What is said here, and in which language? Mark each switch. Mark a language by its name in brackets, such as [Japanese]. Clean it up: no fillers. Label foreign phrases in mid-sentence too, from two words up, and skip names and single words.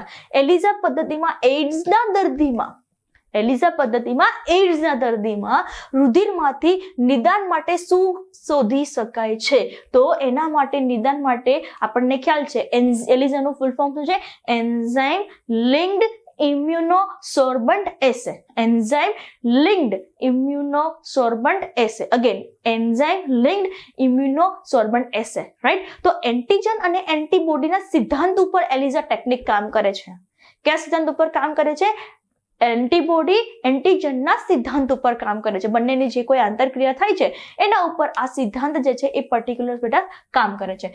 [Gujarati] એલિઝા પદ્ધતિમાં એઇડ્સના દર્દીમાં રુધિરમાંથી નિદાન માટે શું શોધી શકાય છે? તો એના માટે નિદાન માટે આપણને ખ્યાલ છે એલિઝાનું [English] full form [Gujarati] શું છે? [English] Enzyme linked immunosorbent assay. Enzyme linked immunosorbent assay. Again, enzyme linked immunosorbent assay. Right? [Gujarati] તો એન્ટીજન અને એન્ટીબોડીના સિદ્ધાંત ઉપર એલિઝા ટેકનિક કામ કરે છે. કયા સિદ્ધાંત ઉપર કામ કરે છે? એન્ટીબોડી એન્ટીજનના સિદ્ધાંત ઉપર કામ કરે છે. બંનેની જે કોઈ આંતરક્રિયા થાય છે એના ઉપર આ સિદ્ધાંત જે છે એ પર્ટિક્યુલર બેટા કામ કરે છે.